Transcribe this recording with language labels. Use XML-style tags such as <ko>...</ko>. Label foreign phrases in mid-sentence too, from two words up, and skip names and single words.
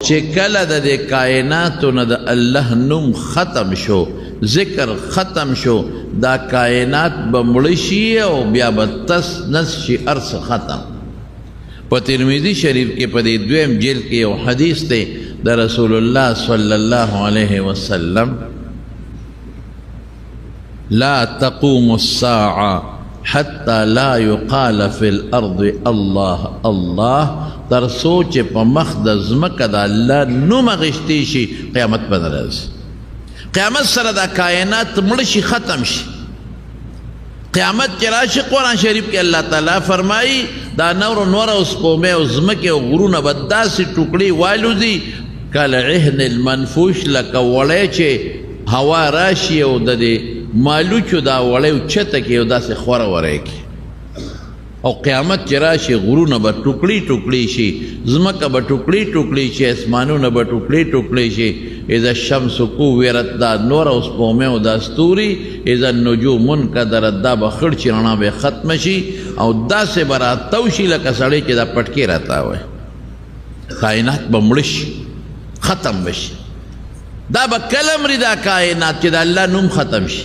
<ps>چې کله د دې کائناتو نه د الله نوم ختم شو، ذکر ختم شو، دا کائنات به مړه شي او بیا به تس نس شي، ارس ختم. په ترمذی شریف کې په دې دویم جلد کې یو حدیث دی د</ps> <ar>رسول الله صلی الله علیه وسلم، لا تقوم الساعه حتى لا يقال في الارض الله الله،</ar> <ps>تر سوچ په مخ د ځمکه د الله نوم اخیستی شي، قیامت به نه راځي. قیامت سره دا کائنات مړه شي، ختم شي. قیامت چې راشي قرآن شریف کې الله تعالی فرمایي دا نور او سپومې او ځمکې او غرونه به داسې ټوکړي والوځي</ps> <ar>کالعهن المنفوش،</ar> <ps>لکه وړی چې هوا راشي او د دې مالوچو دا وړی اوچته کړي او داسې خوره وری کړي. او قیامت چې راشي غرونه به ټوکړي ټوکړي شي، ځمکه به ټوکړي ټوکړي شي، اسمانونه به ټوکړي ټوکړي شي.</ps> <ar>اذا الشمس کوورت،</ar> <ps>دا نور او سپومې او دا ستوري،</ps> <ar>اذا النجوم منکدرت،</ar> <ps>دا به خړ چې رڼا به ختمه شي او داسې به راتاو شي لکه سړی چې دا پټکې راتاوی. کائنات به مړه شي، ختم به شي. دا به کله مري دا کائنات چې د الله نوم ختم شي.</ps>